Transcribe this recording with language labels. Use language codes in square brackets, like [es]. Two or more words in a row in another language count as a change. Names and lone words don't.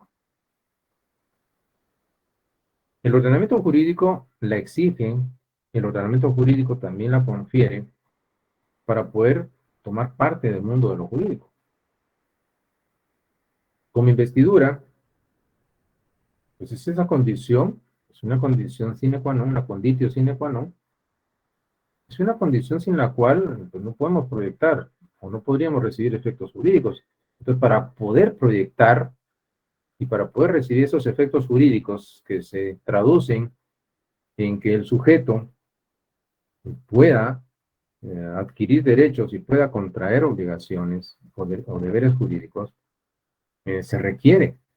[es] El ordenamiento jurídico la exige, el ordenamiento jurídico también la confiere para poder tomar parte del mundo de lo jurídico. Como investidura, pues es esa condición, es una condición [la] sine qua non, [es] una [la] conditio sine qua non, [es] es una condición sin la cual pues, no podemos proyectar o no podríamos recibir efectos jurídicos. Entonces, para poder proyectar y para poder recibir esos efectos jurídicos que se traducen en que el sujeto pueda adquirir derechos y pueda contraer obligaciones o deberes jurídicos, se requiere.